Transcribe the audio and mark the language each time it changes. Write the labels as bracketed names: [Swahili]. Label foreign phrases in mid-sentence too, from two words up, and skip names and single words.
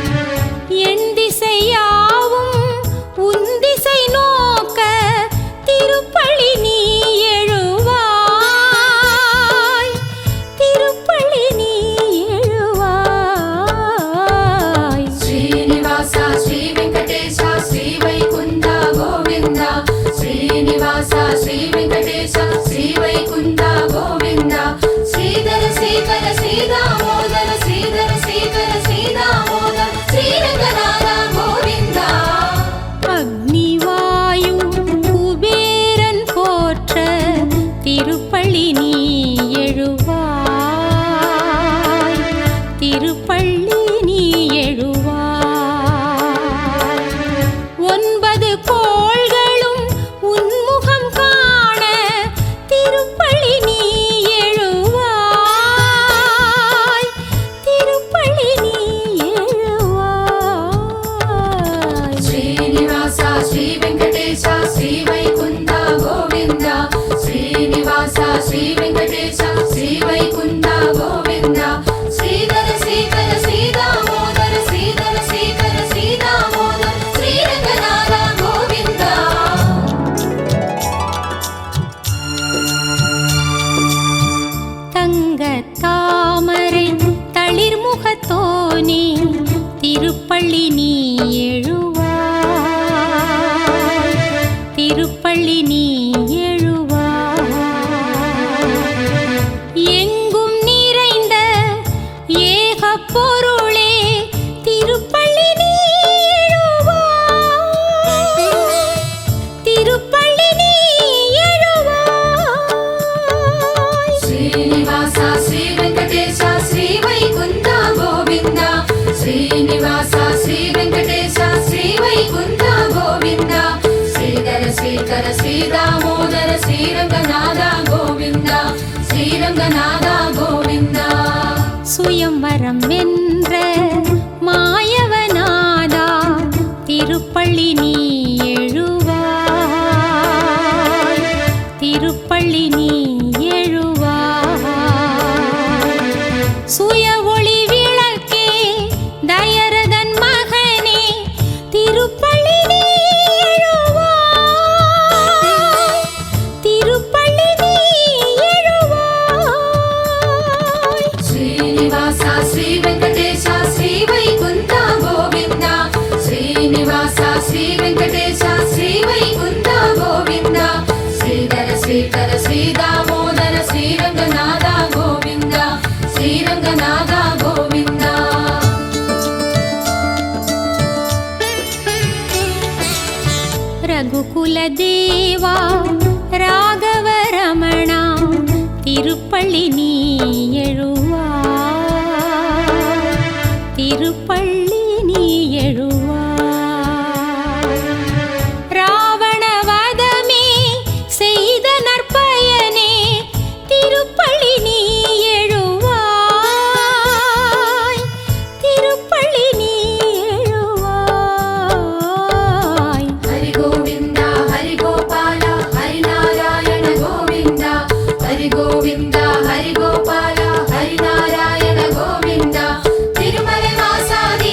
[Tamil] என் திசையாவும் உன் திசை நோக்க திருப்பள்ளி நீ எழுவாய், திருப்பள்ளி நீ எழுவாய். [Telugu] శ్రీనివాస శ్రీ వెంకటేశ శ్రీ వైకుంఠ గోవింద శ్రీనివాస శ్రీ వెంకటేశ శ్రీ వైకుంఠ గోవింద శ్రీధర శ్రీకర శ్రీదామోదర శ్రీధర శ్రీకర శ్రీదామోదర శ్రీరంగనాథ గోవింద. [Tamil] அக்னிவாயு குபேரன் போற்ற திருப்பள்ளி நீ எழுவாய், திருப்பள்ளி நீ எழுவாய். 9 கோள்களும் உன்முகம் காண திருப்பள்ளி நீ எழுவாய், திருப்பள்ளி நீ எழுவாய். [Telugu] శ్రీనివాస శ్రీ వెంకటేశ శ్రీ వైకుంఠ గోవింద శ్రీనివాస శ్రీ వెంకటేశ శ్రీ వైకుంఠ గోవింద శ్రీధర శ్రీకర శ్రీదామోదర శ్రీధర శ్రీకర శ్రీదామోదర శ్రీరంగనాథ గోవింద. [Tamil] தங்க தாமரை தளிர்முகத்தோனே திருப்பள்ளி நீ எழுவாய், திருப்பள்ளி நீ எழுவாய். எங்கும் நிறைந்த ஏக பொருளே திருப்பள்ளி நீ எழுவாய், திருப்பள்ளி நீ எழுவாய். [Telugu] శ్రీనివాస శ్రీ వెంకటేశ శ్రీ వైకుంఠ గోవింద శ్రీనివాస శ్రీ వెంకటేశ శ్రీ వైకుంఠ గోవింద శ్రీధర శ్రీకర శ్రీదామోదర శ్రీరంగనాథ గోవింద శ్రీరంగనాథ గోవింద. [Tamil] சுயம்வரம் வென்ற மாயவநாதா திருப்பள்ளி நீ எழுவாய், திருப்பள்ளி நீ எழுவாய். சுய ஒளி விளக்கே தயரதன் மகனே திருப்பள்ளி நீ எழுவாய், திருப்பள்ளி நீ எழுவாய். [Telugu] శ్రీనివాస శ్రీ వెంకటేశ శ్రీ వైకుంఠ గోవింద శ్రీనివాస శ్రీ వెంకటేశ శ్రీ వైకుంఠ గోవింద శ్రీధర శ్రీకర శ్రీదామోదర శ్రీరంగనాథ గోవింద శ్రీరంగనాథ గోవింద. [Tamil] ரகுகுல தேவா ராகவ ரமணா திருப்பள்ளி நீ எழுவாய், திருப்பள்ளி நீ எழுவாய். ராவண வதமே செய்த நற்பயனே திருப்பள்ளி நீ எழுவாய், திருப்பள்ளி நீ எழுவாய். [Telugu] హరి గోవింద హరి గోపాల హరి నారాయణ గోవింద హరి గోవింద హరి గోపాల హరి నారాయణ గోవింద తిరుమల వాస